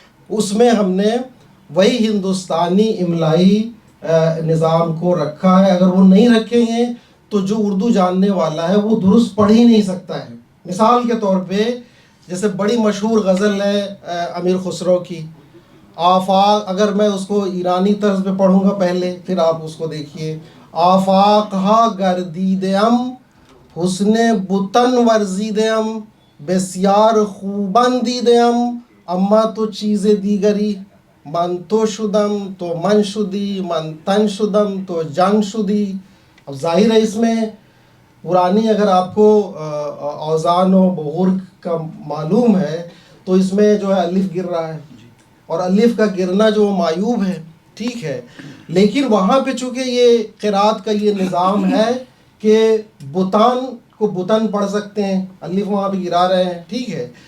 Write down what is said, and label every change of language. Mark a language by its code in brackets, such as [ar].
[ur] اس میں ہم نے وہی ہندوستانی املائی نظام کو رکھا ہے. اگر وہ نہیں رکھیں گے تو جو اردو جاننے والا ہے وہ درست پڑھ ہی نہیں سکتا ہے. مثال کے طور پہ جیسے بڑی مشہور غزل ہے امیر خسرو کی آفاق، اگر میں اس کو ایرانی طرز پہ پڑھوں گا پہلے، پھر آپ اس کو دیکھیے. [fa] آفاق ہا گردیدم حسن بتن ورزیدم بسیار خوبان دیدم اما تو چیز دیگری من تو شدم تو من شدی من تن شدم تو جان شدی. [ur] اب ظاہر ہے اس میں پرانی اگر آپ کو اوزان و بغور کا معلوم ہے تو اس میں جو ہے الف گر رہا ہے، اور الف کا گرنا جو معیوب ہے، ٹھیک ہے. لیکن وہاں پہ چونکہ یہ قرأت کا یہ نظام ہے کہ بتان کو بتن پڑھ سکتے ہیں، الف وہاں پہ گرا رہے ہیں، ٹھیک ہے.